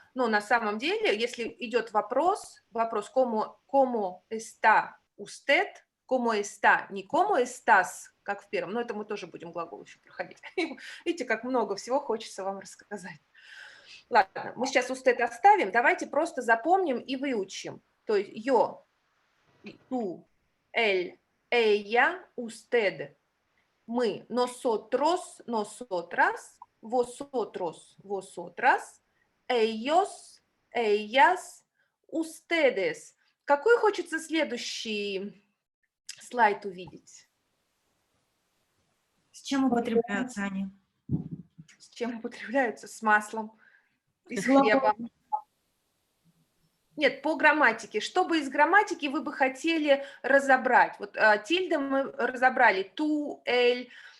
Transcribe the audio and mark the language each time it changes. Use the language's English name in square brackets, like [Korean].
[Russian] Но на самом деле, если идет вопрос [Spanish] ¿cómo está usted?, ¿cómo está?, [Russian] не [Spanish] ¿cómo estás?, [Russian] как в первом, но это мы тоже будем глагол еще проходить. Видите, как много всего хочется вам рассказать. Ладно, мы сейчас usted оставим, давайте просто запомним и выучим. То есть [Spanish] yo, tú, él, ella, usted, мы, nosotros, nosotras, vosotros, vosotras, ellos, ellas, ustedes. [Russian] Какой хочется следующий слайд увидеть? С чем употребляются они? С чем употребляются? С маслом, из хлеба. Нет, по грамматике. Что бы из грамматики вы бы хотели разобрать? Вот тильды мы разобрали, ту, эль.